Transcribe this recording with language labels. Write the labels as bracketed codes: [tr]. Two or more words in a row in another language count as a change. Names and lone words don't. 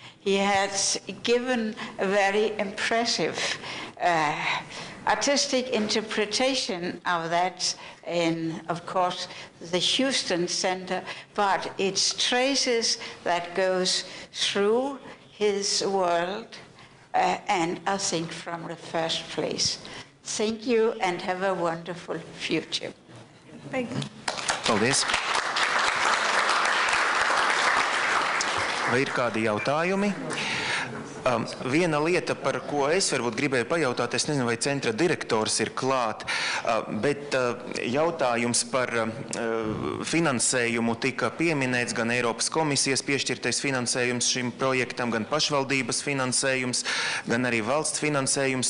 [en] he has given a very impressive artistic interpretation of that in, of course, the Houston Center, but it's traces that goes through his world, and I think from the first place. Thank you and have a wonderful future. Thank you. [lv] Paldies. Vai ir kādi jautājumi? Viena lieta, par ko es varbūt gribēju pajautāt, es nezinu, vai centra direktors ir klāt, bet jautājums par finansējumu tika pieminēts, gan Eiropas komisijas piešķirtais finansējums šim projektam, gan pašvaldības finansējums, gan arī valsts finansējums.